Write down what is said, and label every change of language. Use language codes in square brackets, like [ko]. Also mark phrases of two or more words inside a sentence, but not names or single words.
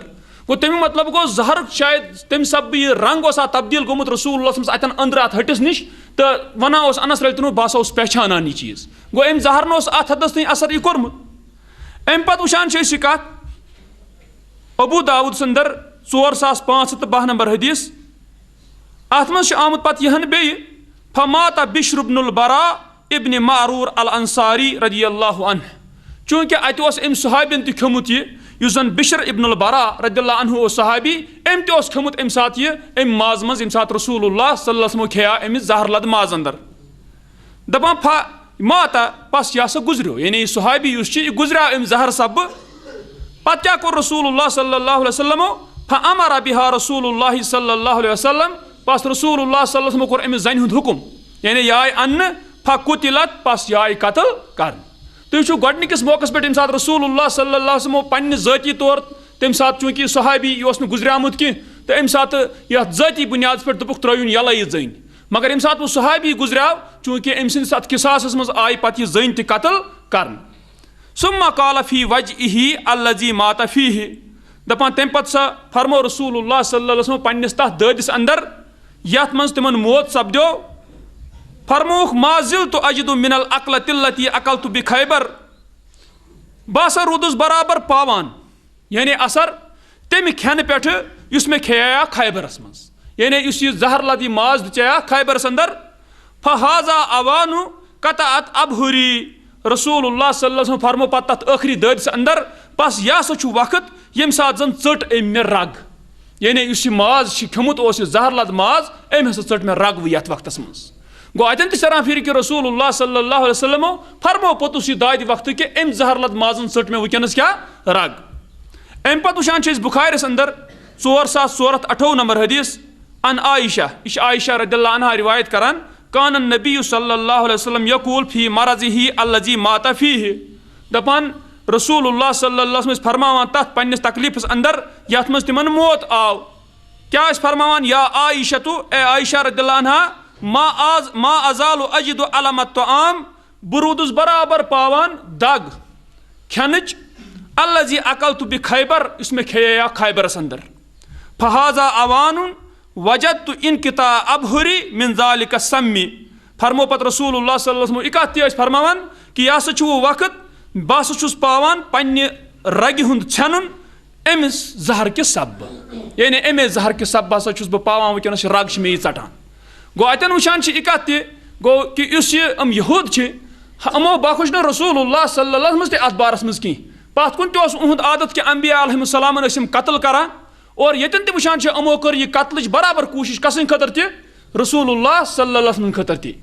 [ks] گوٚو تمیُک مطلب گوٚو زہرُک شاید تمہِ سببہٕ یہِ رنٛگ اوس اَتھ تبدیٖل گوٚمُت رسول اللہ صٲبَس اتٮ۪ن أنٛدرٕ اَتھ ہٹِس نِش تہٕ وَنان اوس انس [ar] رضی اللہ عنہ [ks] بہٕ ہسا اوسُس پہچانان یہِ چیٖز. گوٚو أمۍ زہرن اوس اتھ حدس تانۍ اثر یہِ کوٚرمُت. امہِ پتہٕ وٕچھان چھِ أسۍ یہِ کتھ ابوٗ داوٗد سندر 4510 نمبر حدیث اتھ منٛز چھُ آمُت پتہٕ یِہن بیٚیہِ [ar] فمات بشر بن البراء ابن معرور الانصاری رضی اللہ عنہ [ks] چوٗنٛکہِ اتہِ اوس أمۍ صحابین تہِ کھیوٚمُت یہِ یُس زن بشر ابن البراء [ar] رضی اللہ عنہ [ks] اوس صحابی أمۍ تہِ اوس کھیوٚمُت امہِ ساتہٕ یہِ امہِ مازٕ منٛز ییٚمہِ ساتہٕ رسول اللہ [ar] صلی اللہ علیہ وسلم [ks] کھیٚیا أمِس زہر لد ماز اندر. دپان ماتا پس یہِ ہسا گُزریو یعنی یہِ صحابی یُس چھُ یہِ گُزریو امہِ زہر سببہٕ. پتہٕ کیٛاہ کوٚر رسول اللہ [ar] صلی اللہ علیہ وسلمو فامر بها رسول اللہ صلی اللہ علیہ وسلم [ks] پس رسول اللہ [ar] صلی اللہ علیہ وسلم [ks] کوٚر أمِس زنہِ ہُنٛد حُکم یعنی یہِ آیہِ اننہٕ فقُتلت پس یہِ آیہِ قتل کرنہٕ. تُہۍ وٕچھِو گۄڈنِکِس موقعس پٮ۪ٹھ ییٚمہِ ساتہٕ رسول اللہ [ar] صلی اللہ علیہ وسلمو [ks] پننہِ ذٲتی طور تمہِ ساتہٕ چوٗنٛکہِ یہِ صحابی یہِ اوس نہٕ گُزریومُت کینٛہہ تہٕ امہِ ساتہٕ یتھ ذٲتی بُنیادس پٮ۪ٹھ دوٚپُکھ ترٲیوُن یلے یہِ زٔنۍ. مگر ییٚمہِ ساتہٕ وۄنۍ صحابی گُزریو چوٗنٛکہِ أمۍ سٕنٛدِس اتھ قِصاصس منٛز آیہِ پتہٕ یہِ زٔنۍ تہِ قتل کرنہٕ. [ar] ثم قال فی وجهه الذی مات فیہ [ks] دپان تمہِ پتہٕ سا فرمو رسول اللہ [ar] صلی اللہ علیہ وسلم [ks] پننِس تتھ دٲدِس اندر یتھ منٛز تِمن موت سپدیو فرمووُکھ [ar] ما زلت اجد من العقلة التي عقلت بخیبر [ks] بہٕ ہسا روٗدُس برابر پاوان یعنی اثر تمہِ کھٮ۪نہٕ پٮ۪ٹھٕ یُس مےٚ کھیٚیا خیبرس منٛز یعنی یُس یہِ زہر لد یہِ ماز دِژیا خیبرس اندر. [ar] فہذا اوان قطعت ابہری رسول اللہ صلی اللہ علیہ وسلم [ks] فرمو پتہٕ تتھ ٲخری دٲدِس اندر بس یہِ ہسا چھُ وقت ییٚمہِ ساتہٕ زن ژٔٹ أمۍ مےٚ رگ یعنی یُس یہِ ماز چھُ کھیوٚمُت اوس یہِ زہر لد ماز أمۍ ہسا ژٔٹ مےٚ رگوٕ یتھ وقتس منٛز. گوٚو اتٮ۪ن تہِ سران پھِرِ کہِ رسول اللہ [ar] صلی اللہ علیہ وسلمو [ks] فرمو پوٚتُس یہِ دادِ وقتہٕ کہِ أمۍ زہر لد مازن ژٔٹ مےٚ وٕنکیٚنس کیٛاہ رگ. امہِ پتہٕ وٕچھان چھِ أسۍ بُخارِیس اندر 4428 نمبر حدیث ان عائشہ یہِ چھِ عائشہ [ar] رضی اللہ عنہا [ks] روایت کران [ar] کان النبی صلی اللہ علیہ وسلم یقول فی مرضہ الذی مات فیہ [ks] دپان رسول اللہ [ar] صلی اللہ علیہ وسلم [ks] ٲسۍ فرماوان تتھ پننِس تکلیٖفس اندر یتھ منٛز تِمن موت آو. کیٛاہ ٲسۍ فرماوان [ar] یا عائشہ [ks] اے عائشہ [ar] رضی اللہ عنہا ما ازال اجد علم الطعام [ks] بہٕ روٗدُس برابر پاوان دگ کھٮ۪نٕچ [ar] الذی عقلت بخیبر [ks] یُس مےٚ کھیٚیا خیبرس اندر. [ar] فہذا اوان وجدت انقطاع ابہری من ذالک السم [ks] فرمو پتہٕ رسول اللہ [ar] صلی اللہ علیہ وسلم [ks] یہِ کتھ تہِ ٲسۍ فرماوان کہِ یہِ ہسا چھُ وۄنۍ وقت بہٕ ہسا چھُس پاوان پننہِ رگہِ ہُنٛد ژھٮ۪نُن أمِس زہر کہِ سببہٕ یعنی امے زہر کہِ سببہٕ ہسا چھُس بہٕ پاوان وٕنکیٚنس یہِ رگ چھِ مےٚ یہِ ژٹان. گوٚو اتٮ۪ن وٕچھان چھِ یہِ کتھ تہِ گوٚو کہِ یُس یہِ یِم یہوٗد چھِ یِمو بخوش نہٕ رسول اللہ [ar] صلی اللہ علیہ وسلم [ks] تہِ اتھ بارس منٛز کینٛہہ پتھ کُن تہِ اوس اُہُنٛد عادت کہِ انبیا [ar] علیہم السلامن [ks] ٲسۍ یِم قتل کران اور ییٚتٮ۪ن تہِ وٕچھان چھِ یِمو کٔر یہِ قتلٕچ برابر کوٗشش کسٕنٛدِ خٲطرٕ تہِ رسول اللہ [ar] صلی اللہ علیہ وسلم [ks] خٲطرٕ تہِ.